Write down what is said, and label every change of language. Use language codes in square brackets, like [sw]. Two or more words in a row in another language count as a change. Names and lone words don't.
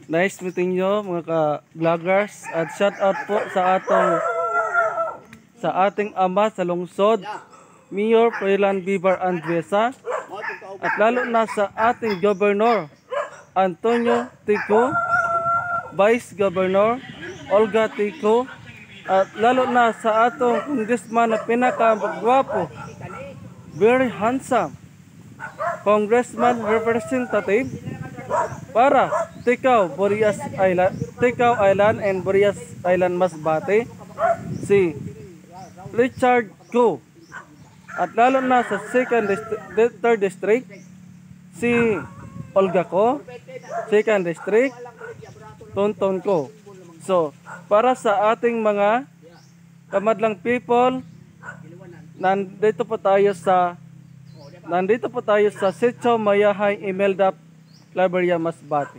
[en] nice meeting [tl] nyo mga ka-vloggers. At shout out po sa ating ama sa lungsod, Mayor Froilan Bibar Andresa. At lalo na sa ating Governor Antonio Tico, Vice Governor Olga Tico, at lalo na sa atong congressman na pinaka-gwapo, [en] very handsome, Congressman Representative para Ticao Island and Burias Island, Masbate. [tl] Si Richard Go. At lalo na sa 3rd District, si Olga Ko, 2nd District, Tonton Ko. So, para sa ating mga kamadlang people, nandito po tayo sa Sitio Mayahay, Imelda, Claveria, Masbate.